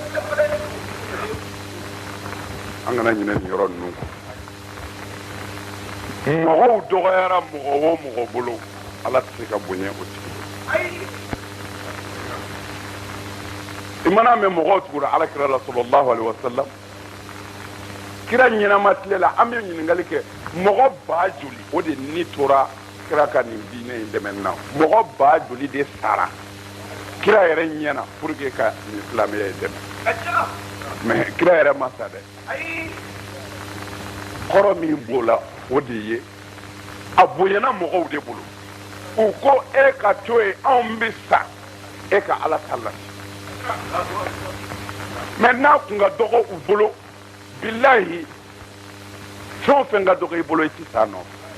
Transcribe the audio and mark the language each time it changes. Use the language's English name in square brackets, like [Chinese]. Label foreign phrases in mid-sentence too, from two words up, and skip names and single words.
[Bambara] an kana ɲinɛ nin yɔrɔ ninnu kɔ mɔgɔw dɔgɔyara mɔgɔ o mɔgɔ bolo ala tɛ se ka bonya o tigi i mana mɛn mɔgɔw tugura alakira la [Arabic] صلى الله عليه وسلم [Bambara] kira ɲɛnama tile la an bɛ ɲininkali kɛ mɔgɔ ba joli o de ni tora kira ka nin diinɛ in dɛmɛ na mɔgɔ ba joli de sara kira yɛrɛ ɲɛna [French] pour que [Bambara] ka nin silamɛya in dɛmɛ mais kira yɛrɛ ma sa dɛ kɔrɔ min b'o la o de ye a bonyana mɔgɔw de bolo u ko e ka to yen anw bɛ sa e ka ala ta lase mais n'a kun ka dɔgɔ u bolo bilahi fɛn o fɛn ka dɔgɔ i bolo i ti s'a nɔfɛ